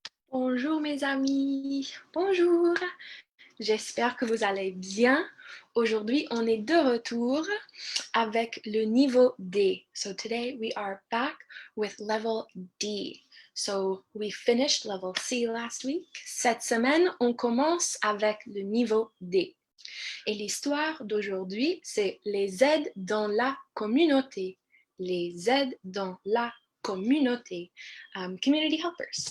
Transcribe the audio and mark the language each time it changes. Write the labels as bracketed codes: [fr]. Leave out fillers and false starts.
[fr] Bonjour mes amis, bonjour. J'espère que vous allez bien. Aujourd'hui, on est de retour avec le niveau D. [en] So today we are back with level D. So we finished level C last week. [fr] Cette semaine, on commence avec le niveau D. Et l'histoire d'aujourd'hui, c'est les aides dans la communauté. Les aides dans la communauté. [en] Community helpers.